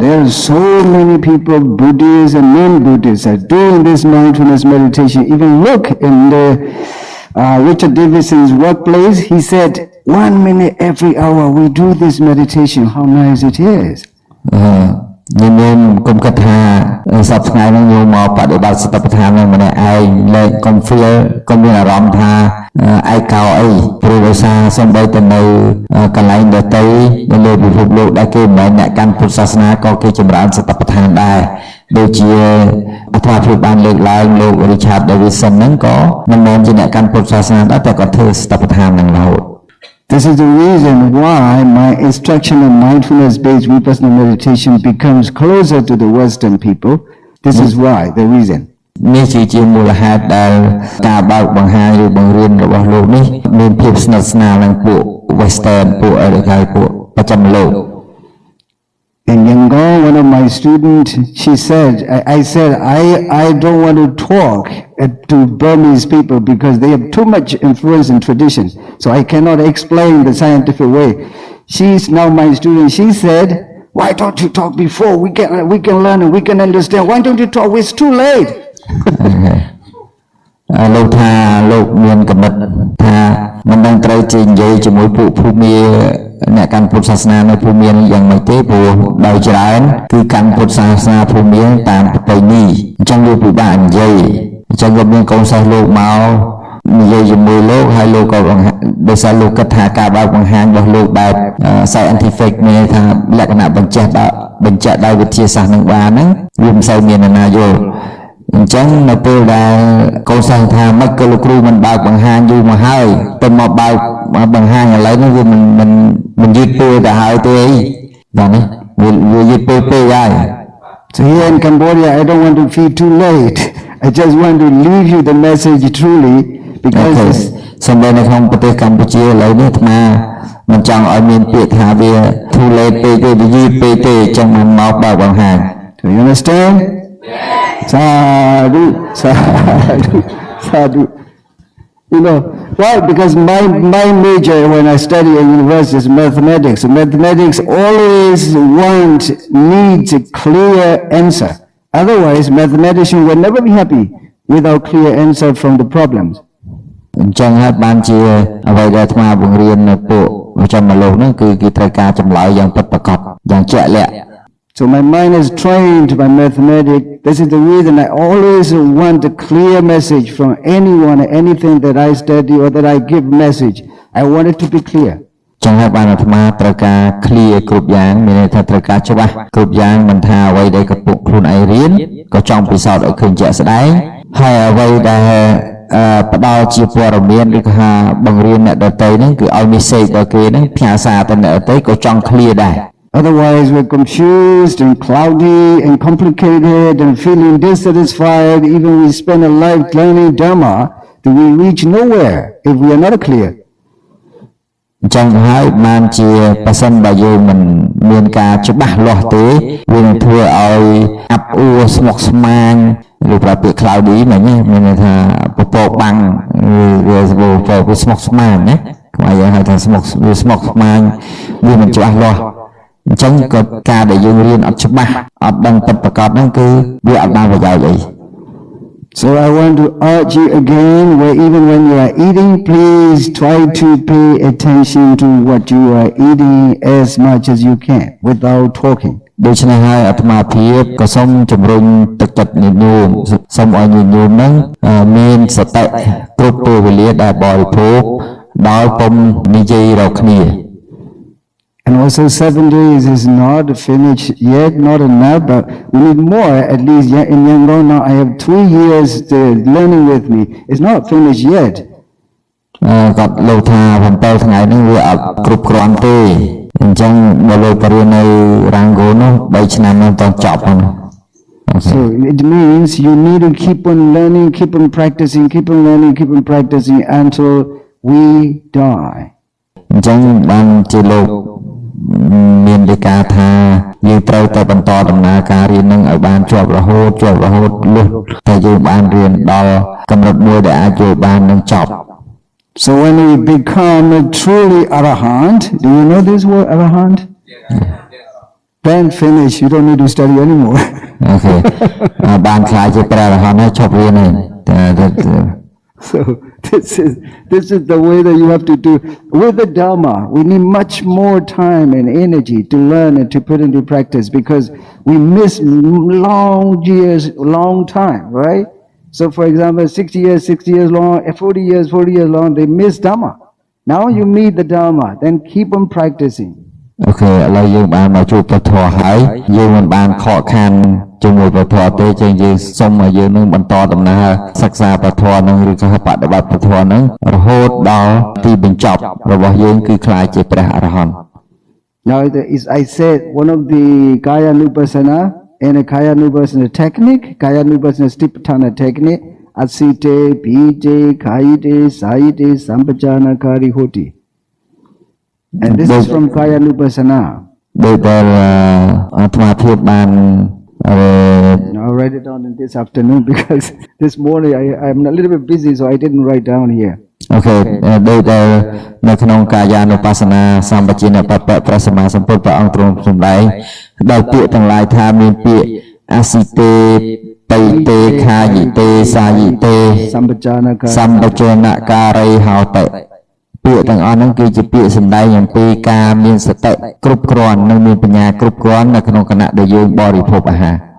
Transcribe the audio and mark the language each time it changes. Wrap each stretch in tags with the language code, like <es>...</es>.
<en>There are so many people, Buddhists and non-Buddhists, are doing this mindfulness meditation. Even look in the Richard Davidson's workplace. He said, 1 minute every hour we do this meditation. How nice it is.</en> <km>ខ្ញុំគុំគិតថាសប្តាហ៍ថ្ងៃនេះខ្ញុំមកបដិបត្តិសតិប្បដ្ឋាននឹងម្នាក់ឯងលេខកុំ feel កុំមានអារម្មណ៍ថាឯកោអីព្រោះដោយសារសំបីទៅនៅកន្លែងដទៃនៅលើពិភពលោកដែលគេមិនមែនអ្នកកាន់ពុទ្ធសាសនាក៏គេចម្រើនសតិប្បដ្ឋានដែរដូចជាអត្ថាធិប្បាយបានលើកឡើងលោក Richard Davidson ហ្នឹងក៏មិនមែនជាអ្នកកាន់ពុទ្ធសាសនាដែរតែគាត់ធ្វើសតិប្បដ្ឋានហ្នឹងរហូត</km> <en>This is the reason why my instruction of mindfulness-based vipassana meditation becomes closer to the Western people. This is why, the reason.</en> <km>នេះជាមូលហេតុដែលការបើកបង្ហាញឬបង្រៀនរបស់លោកនេះមានភាពស្និទ្ធស្នាលនឹងពួក Western ពួកអរិយពួកបច្ចឹមលោក</km> <en>In Yangon, one of my students, she said, I said, I don't want to talk to Burmese people because they have too much influence in tradition. So I cannot explain the scientific way. She's now my student. She said, why don't you talk before? We can learn and we can understand. Why don't you talk? It's too late.</en> <km>លោកថាលោកមានកំណត់ថាមិនដឹងត្រូវជានិយាយជាមួយពួកភូមិអ្នកកាន់ពុទ្ធសាសនានៅភូមិយ៉ាងម៉េចទេព្រោះដោយច្រើនគឺកាន់ពុទ្ធសាសនាភូមិតាមប្រពៃណីអញ្ចឹងវាពិបាកនិយាយអញ្ចឹងក៏មានកូនសិស្សលោកមក និយាយជាមួយលោកហើយលោកក៏ដោយសារលោកគិតថាការបើកបង្ហាញរបស់លោកបែប scientific មានថាលក្ខណៈបញ្ជាក់ដោយវិទ្យាសាស្ត្រនឹងបានហ្នឹងវាមិនសូវមានណាយល់អញ្ចឹងនៅពេលដែលកូនសិស្សថាមិនក៏លោកគ្រូមិនបើកបង្ហាញយូរមកហើយទៅមកបើកបង្ហាញឥឡូវនេះវាមិនយឺតពេលទៅហើយទេអីបាទនេះវាយឺតពេលហើយ</km> <en>So here in Cambodia, I don't want to feel too late. I just want to leave you the message truly អូ because ខេ it's,</en> <km>សំបីនៅក្នុងប្រទេសកម្ពុជាឥឡូវនេះអាត្មាមិនចង់ឲ្យមានពាក្យថាវា</km> <en>too late</en> <km>ពេកទេវាយឺតពេកទេអញ្ចឹងមិនមកបើកបង្ហាញ</km> <en>do you understand? Sadhu, sadhu, sadhu. You know, why? Because my major when I study at university is mathematics. Mathematics always needs a clear answer. Otherwise, mathematician will never be happy without clear answer from the problems.</en> <km>អញ្ចឹងហើយបានជាអ្វីដែលអាត្មាបង្រៀននៅពួកវិជ្ជាមលោកហ្នឹងគឺគេត្រូវការចម្លើយយ៉ាងពិតប្រាកដយ៉ាងជាក់លាក់</km> <en>So my mind is trained by mathematics. This is the reason I always want a clear message from anyone, anything that I study or that I give message. I want it to be clear.</en> <km>ចឹងហើយបានអាត្មាត្រូវការ clear គ្រប់យ៉ាងមានន័យថាត្រូវការច្បាស់គ្រប់យ៉ាងមិនថាអ្វីដែលកំពុងខ្លួនឯងរៀនក៏ចង់ពិសោធន៍ឲ្យឃើញជាក់ស្ដែងហើយអ្វីដែលផ្ដល់ជាព័ត៌មានឬក៏ថាបង្រៀនអ្នកដទៃហ្នឹងគឺឲ្យ message ដល់គេហ្នឹងផ្ញើសារទៅអ្នកដទៃក៏ចង់ clear ដែរ</km> <en>Otherwise, we're confused and cloudy and complicated and feeling dissatisfied. Even we spend a life learning Dharma, then we reach nowhere if we are not clear.</en> <km>អញ្ចឹងហើយបានជាប៉ះសិនបើយើងមិនមានការច្បាស់លាស់ទេវានឹងធ្វើឲ្យអាប់អួរស្មុគស្មាញឬប្រើពាក្យ cloudy ហ្នឹងមានន័យថាពពកបាំងវាស្មុគស្មាញណាខ្មែរយើងហៅថាស្មុគស្មាញវាមិនច្បាស់លាស់អញ្ចឹងក៏ការដែលយើងរៀនអត់ច្បាស់អត់ដឹងពិតប្រាកដហ្នឹងគឺវាអត់បានប្រយោជន៍អី</km> <en>So I want to urge you again, where even when you are eating, please try to pay attention to what you are eating as much as you can without talking.</en> <km>ដូច្នេះហើយអាត្មាភាពក៏សូមជំរុញទឹកចិត្តញាតិញោមសូមឲ្យញាតិញោមហ្នឹងមានសតិគ្រប់ពេលវេលាដែលបរិភោគដោយពុំនិយាយរកគ្នា</km> <en>And also 7 days is not finished yet, not enough, but we need more. At least in Yangon now I have 3 years learning with me. It's not finished yet.</en> <km>គាត់លោកថា7ថ្ងៃហ្នឹងវាអត់គ្រប់គ្រាន់ទេអញ្ចឹងបើលោកបរៀននៅរ៉ាងហ្គោនោះ3ឆ្នាំហ្នឹងតចប់ហ្នឹង</km> <en>So it means you need to keep on learning, keep on practicing, keep on learning, keep on practicing until we die.</en> <km>អញ្ចឹងបានជាលោកមានលេខាថាយើងត្រូវតែបន្តដំណើរការរៀននឹងឲ្យបានជាប់រហូតលុះតែយើងបានរៀនដល់កម្រិតមួយដែលអាចចូលបាននឹងចប់</km> <en>So when we become truly arahant, do you know this word arahant? Then finish, you don't need to study anymore.</en> <km>អូខេបានខ្លាចជាព្រះអរហន្តហើយឈប់រៀនហើយតែ</km> <en>So this is the way that you have to do. With the Dharma, we need much more time and energy to learn and to put into practice because we miss long years, long time, right? So for example, 60 years long, 40 years long, they miss Dharma. Now you meet the Dharma, then keep on practicing.</en> <km>អូខេឥឡូវយើងបានមកជួបព្រះធម៌ហើយយើងមិនបានខកខានជាមួយព្រះធម៌ទេចឹងយើងសូមឲ្យយើងនឹងបន្តដំណើរសិក្សាព្រះធម៌នឹងឬក៏បដិបត្តិព្រះធម៌នឹងរហូតដល់ទីបញ្ចប់របស់យើងគឺខ្លាចជាព្រះអរហន្ត</km> <en>Now I said one of the Kaya Nupassana and a Kaya Nupassana technique, Kaya Nupassana Stipatthana technique,</en> <pi>Asite, Pite, Kaite, Saite, Sampajana, Kari, Hoti.</pi> <en>And this is from Kaya Nupassana.</en> <km>ដោយដែលអាត្មាភាពបាន</km> <en>I'll write it down in this afternoon because this morning I'm a little bit busy, so I didn't write down here.</en> <km>អូខេដោយដែលនៅក្នុងកាយានុបស្សនាសម្បជិនបពៈព្រះសម្មាសម្ពុទ្ធព្រះអង្គទ្រង់សម្ដែងដល់ពាក្យទាំងឡាយថាមានពាក្យអសិតេបៃតេខាយិតេសាយិតេ</km> <pi>Sampajana,</pi> <km>សម្បជនការីហោតិពាក្យទាំងអស់ហ្នឹងគឺជាពាក្យសម្ដែងអំពីការមានសតិគ្រប់គ្រាន់និងមានបញ្ញាគ្រប់គ្រាន់នៅក្នុងគណៈដែលយើងបរិភោគអាហារ</km>